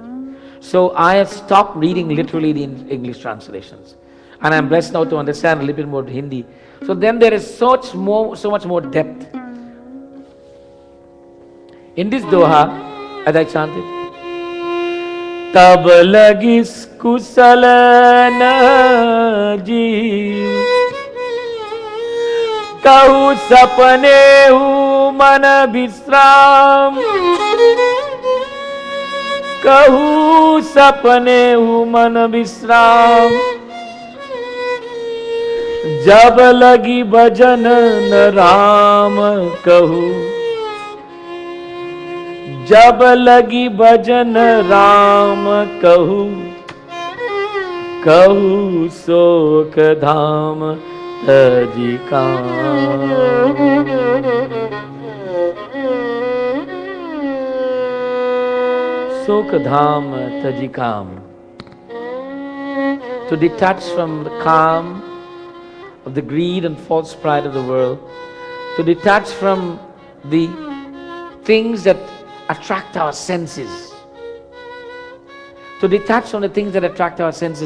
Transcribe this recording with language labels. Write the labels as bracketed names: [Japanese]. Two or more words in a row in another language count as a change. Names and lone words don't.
[English] So I have stopped reading literally the English translations. And I'm blessed now to understand a little bit more Hindi. So then there is so much more depth. In this Doha, as I chanted, [Awadhi] तब लगिस कुसल न जीव, कहु सपने हु मन विश्राम, कहु सपने हु मन विश्राम, जब लगी भजन न राम कहू, जब लगी भजन राम कहू, कहू शोक धाम तजी काम. शोक धाम तजी काम. [English] To detach from the calm of the greed and false pride of the world, to detach from the things that attract our senses, to detach from the things that attract our senses.